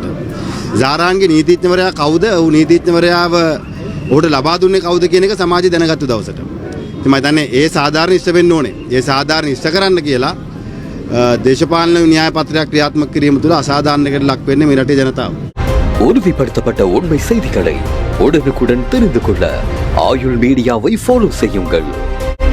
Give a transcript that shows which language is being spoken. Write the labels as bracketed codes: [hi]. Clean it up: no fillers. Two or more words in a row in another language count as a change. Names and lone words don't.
[si] සාරාන්ගේ නීතිඥවරයා කවුද? ඔහු නීතිඥවරයාව ඔහුට ලබා දුන්නේ කවුද කියන එක සමාජය දැනගත්තු දවසට. ඉතින් මම හිතන්නේ ඒ සාධාරණ ඉෂ්ට වෙන්න ඕනේ. ඒ සාධාරණ ඉෂ්ට කරන්න කියලා දේශපාලන න්‍යාය පත්‍රයක් ක්‍රියාත්මක කිරීම තුළ අසාධාරණයකට ලක් වෙන්නේ මේ රටේ ජනතාව. [ta] உறுதிப்படுத்தப்பட்ட உண்மை செய்திகளை உடனுக்குடன் தெரிந்து கொள்ள ஆயுள் மீடியாவை ஃபாலோ செய்யுங்கள்.